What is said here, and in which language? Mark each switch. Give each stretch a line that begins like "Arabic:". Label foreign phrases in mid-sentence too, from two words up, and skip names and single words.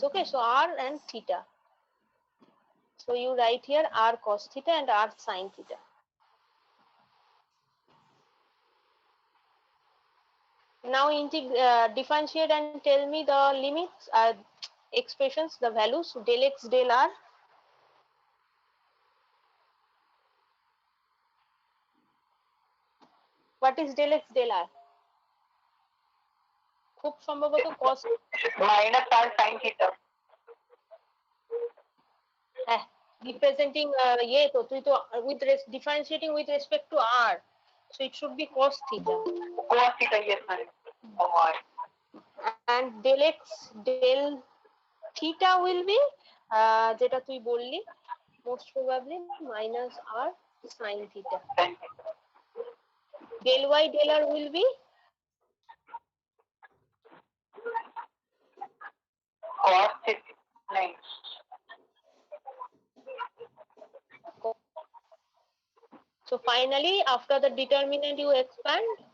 English: Okay, so r and theta. So you write here r cos theta and r sin theta. Now differentiate and tell me the limits, expressions, the values, del x, del r. What is del x, del r?
Bangla: খুব সম্ভবত cos
English: Minus r sin theta. হ্যাঁ, representing
Bangla: ইয়ে তো তুই তো
English: with differentiating with respect to r, so it should be cos theta. Cos theta, yes, ma'am. Oh, And del x, del theta will be
Bangla: যেটা তুই বললি
English: most probably minus r sin theta. Del y, del r will be cos theta. Nice. So finally, after the determinant, you expand.